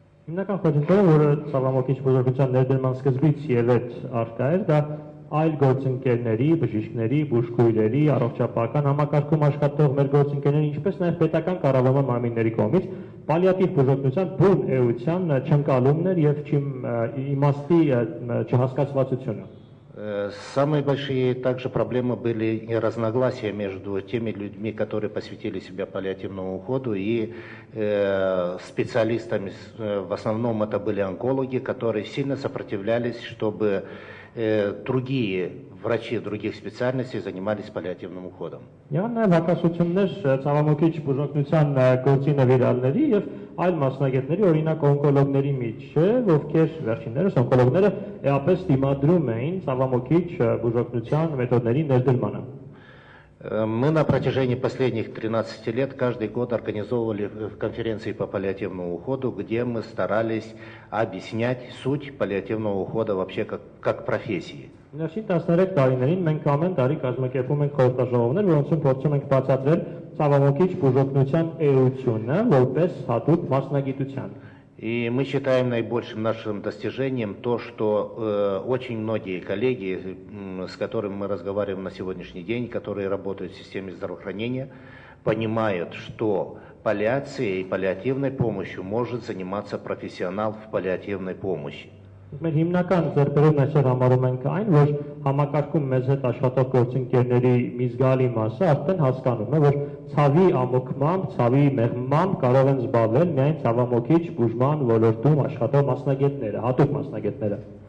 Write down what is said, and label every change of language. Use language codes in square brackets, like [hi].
[hy] Հիմնական խոչընդոտը, որը ցավամոքիչ բուժօգնության ներդրման սկզբից ելեց արկա էր, դա այլ գործընկերների, բժիշկների, բուժքույրերի, առողջապահական համակարգում աշխատող մեր գործընկերների, ինչպես նաև պետական կառավարման մարմինների կողմից պալիատիվ բուժօգնության բուն էության չընկալումն էր եւ իմաստի չհասկացվածությունը։ [ru] Самые большие также проблемы были и разногласия между теми людьми, которые посвятили себя паллиативному уходу, и специалистами. В основном это были онкологи, которые сильно сопротивлялись, чтобы другие врачи других специальностей занимались паллиативным уходом. [hy] Եղան նաև հակասություններ ցավամոքիչ բուժօգնության գործի նվիրալների եւ այլ մասնագետների, օրինակ օնկոլոգների միջեւ, ովքեր վերջիններս օնկոլոգները էապես դիմադրում էին ցավամոքիչ բուժօգնության մեթոդների ներդրմանը։ [ru] Мы на протяжении последних 13 лет каждый год организовывали конференции по паллиативному уходу, где мы старались объяснять суть паллиативного ухода вообще как профессии. [hy] Ներսի 13 տարիներին մենք ամեն տարի կազմակերպում ենք խորհրդաժողովներ, որոնցում փորձում ենք բացատրել ցավամոքիչ բուժօգնության էությունը որպես հատուկ մասնագիտության։ [ru] И мы считаем наибольшим нашим достижением то, что очень многие коллеги, с которыми мы разговариваем на сегодняшний день, которые работают в системе здравоохранения, понимают, что паллиацией и паллиативной помощью может заниматься профессионал в паллиативной помощи. [hy] Մեր հիմնական ձեռքբերումն այսօր համարում ենք այն, որ համակարգում մեզ հետ աշխատող գործընկերների մի զգալի մասը արդեն հասկանում է, որ ցավի ամոքմամբ, ցավի մեղմամբ կարող են զբաղվել միայն ցավամոքիչ բուժման ոլորտում աշխատող մասնագետները, հատուկ մասնագետները։